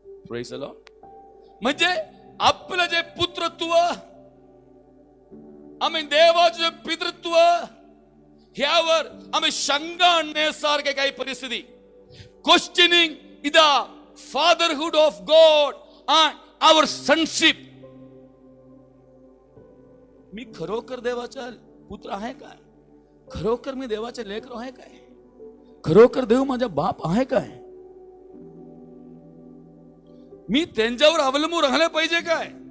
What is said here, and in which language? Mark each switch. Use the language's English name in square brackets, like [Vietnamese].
[English] Praise the Lord. [Marathi] म्हणजे आपलं जे पुत्रत्व, आम्ही देवाचे जे पितृत्व, ह्यावर आम्ही शंका आणण्यासारखे काही परिस्थिती. [English] Questioning the fatherhood of God and our sonship. [Marathi] मी खरोखर देवाचा पुत्र आहे काय? खरोखर मी देवाचे लेकरू आहे काय? खरोखर देव माझा बाप आहे काय? मी त्यांच्यावर अवलंबून राहिले पाहिजे काय?